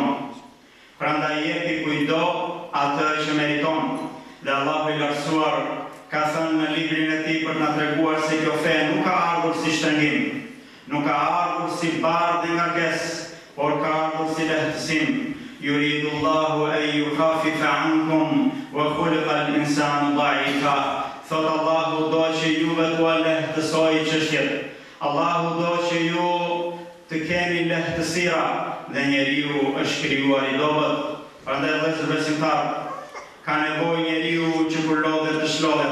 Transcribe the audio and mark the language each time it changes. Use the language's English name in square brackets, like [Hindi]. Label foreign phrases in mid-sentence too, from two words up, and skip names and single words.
[Albanian] Prandaj jepi kujdo atë që meriton. Dhe Allahu i lartësuar ka thënë në librin e tij për na treguar se kjo fe nuk ka ardhur si shtrëngim, nuk ka ardhur si bardhë dhe ngarkesë, por ka ardhur si lehtësim. [Arabic] يريد الله أن يخفف عنكم وخلق الإنسان ضعيفا. [Albanian] Thot Allahu do që juve t'ua lehtësoj çështjet. Allahu do që ju të keni lehtësira dhe njeriu është krijuar i dobët. Prandaj vëllezër besimtar, ka nevojë njeriu që kur lodhet të shlodhet.